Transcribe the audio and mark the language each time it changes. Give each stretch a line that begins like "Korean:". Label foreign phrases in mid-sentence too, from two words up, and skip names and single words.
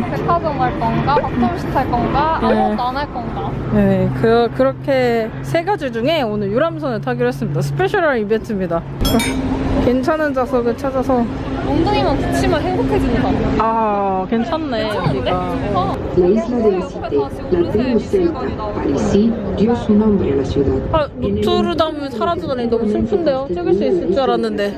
Korean: 백화점 갈 건가, 바텀식 할 건가, 네. 아무것도 안 할 건가. 네, 그렇게 세 가지 중에 오늘 유람선을 타기로 했습니다. 스페셜한 이벤트입니다. 괜찮은 좌석을 찾아서. 엉덩이만 붙이면 행복해지는 사람. 아, 괜찮네, 여기가.
Spanish: La isla de Visité, la tribu celta Parisi dio su nombre a la ciudad.
Korean: 아, 노트르담을 사라지다니 너무 슬픈데요? 찍을 수 있을 줄 알았는데.